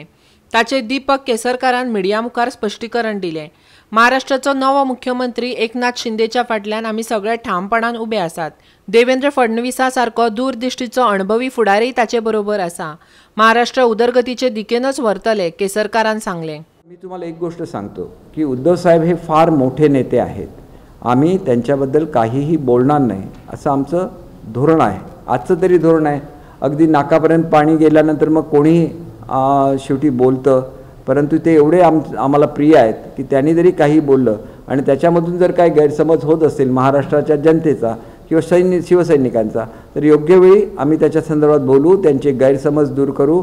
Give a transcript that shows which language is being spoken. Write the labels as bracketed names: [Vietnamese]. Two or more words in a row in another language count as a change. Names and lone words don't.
[Konkani] ताचे दीपक केसरकारान मिडिया मुखार स्पश्टीकरण दिलें। महाराष्ट्राचो नवो मुख्यमंत्री एकनाथ शिंदेच्या फाटल्यान आमी सगळे ठामपणान उबे आसात। देवेंद्र फडणवीसा सारको दूरदृश्टीचो अणभवी फुडारी ताचे बरोबर आसा। महाराष्ट्र उदरगतीचे दिकेनच व्हरतले, केसरकारान सांगलें। [Marathi] मी तुम्हाला एक गोष्ट सांगतो की उद्धव साहेब हे फार मोठे नेते आहेत। आम्ही त्यांच्याबद्दल काहीही बोलणार नाही असं आमचं धोरण आहे। आजचं तरी धोरण आहे। अगदी नाकापर्यंत पाणी गेल्यानंतर मग कोणी शेवटी बोलतं, परंतु ते एवढे आम्हाला प्रिय आहेत की त्यांनी जरी काही बोललं आणि त्याच्यामधून जर काही गैरसमज होत असेल महाराष्ट्राच्या जनतेचा किंवा शिवसैनिकांचा, तर योग्य वेळी आम्ही त्याच्या संदर्भात बोलू, त्यांचे गैरसमज दूर करू।